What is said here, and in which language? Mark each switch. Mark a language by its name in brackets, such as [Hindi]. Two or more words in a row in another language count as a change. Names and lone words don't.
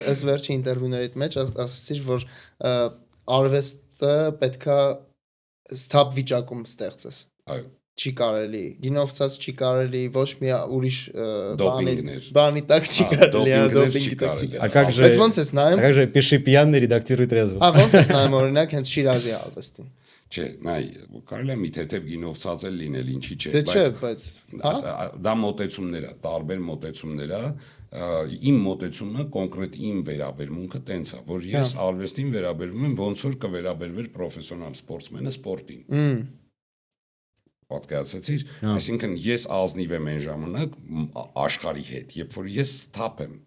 [Armenian] Այս վերջի ինտերվյուներից մեջ ասացիր, որ արվեստը պետքա ստապ վիճակում ստեղծես։ Այո։ Չի կարելի, գինովցած չի կարելի, ոչ մի ուրիշ բանի տակ չի կարելի, դոպինգի տակ չի կարելի։ Բայց ոնց ես նայում։ [Russian] Как же пиши пьяный, редактируй трезво։ [Armenian] Ոնց ես նայում օրինակ հենց Շիրազի արվեստին։ Չէ, նայ, կարելի է մի թեթև գինովցած էլ լինել, ինչի՞ չէ, Դե չէ, բայց դա մոտեցումներ է, տարբեր մոտեցումներ է, իմ մոտեցումը կոնկրետ իմ վերաբերմունքը տենց է, որ ես արվեստին վերաբերվում եմ ոնց որ կվերաբերվեր պրոֆեսիոնալ սպորտսմենը սպորտին։ Պատկերացրեցիր, այսինքն ես ազնիվ եմ այն ժամանակ աշխարհի հետ, երբ որ ես սթափ եմ։